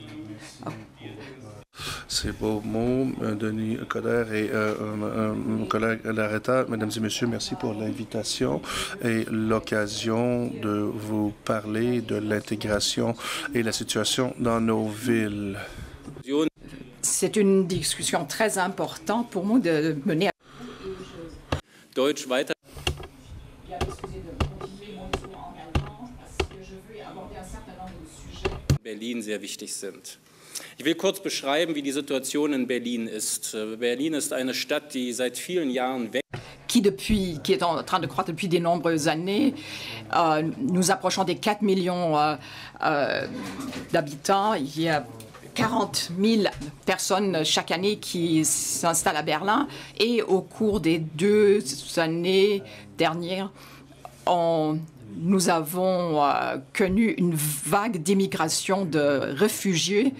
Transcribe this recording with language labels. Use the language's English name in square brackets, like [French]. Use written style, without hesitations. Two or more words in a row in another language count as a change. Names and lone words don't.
[French] Ces beaux mots, Denis Coderre et mon collègue Larreta. Mesdames et messieurs, merci pour l'invitation et l'occasion de vous parler de l'intégration et la situation dans nos villes. C'est une discussion très importante pour nous de mener à... [German] Deutsch weiter. Berlin sehr wichtig sind. Ich will kurz beschreiben, wie die Situation in Berlin ist. Berlin ist eine Stadt, die seit vielen Jahren wächst. [French] Qui est en train de croître depuis de nombreuses années. Nous approchons des 4 millions d'habitants. Il y a 40 000 personnes chaque année qui s'installent à Berlin. Et au cours des 2 années dernières, nous avons connu une vague d'immigration de réfugiés.